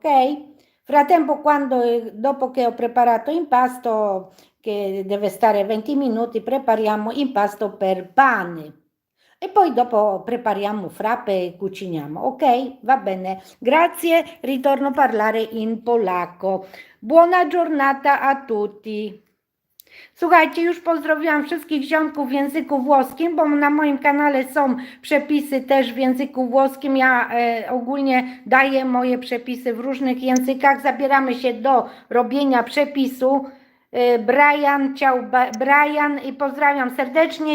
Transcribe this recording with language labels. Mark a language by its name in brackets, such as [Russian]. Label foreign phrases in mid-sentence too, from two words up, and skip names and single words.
[Italian] Frattempo, dopo che ho preparato l'impasto, che deve stare 20 minuti, prepariamo impasto per pane e poi dopo prepariamo frappe e cuciniamo. Ok? Va bene. Grazie, ritorno a parlare in polacco. Buona giornata a tutti. [Polish] Słuchajcie, już pozdrowiłam wszystkich ziomków w języku włoskim, bo na moim kanale są przepisy też w języku włoskim. Ja ogólnie daję moje przepisy w różnych językach. Zabieramy się do robienia przepisu. Brian, ciao Brian i pozdrawiam serdecznie.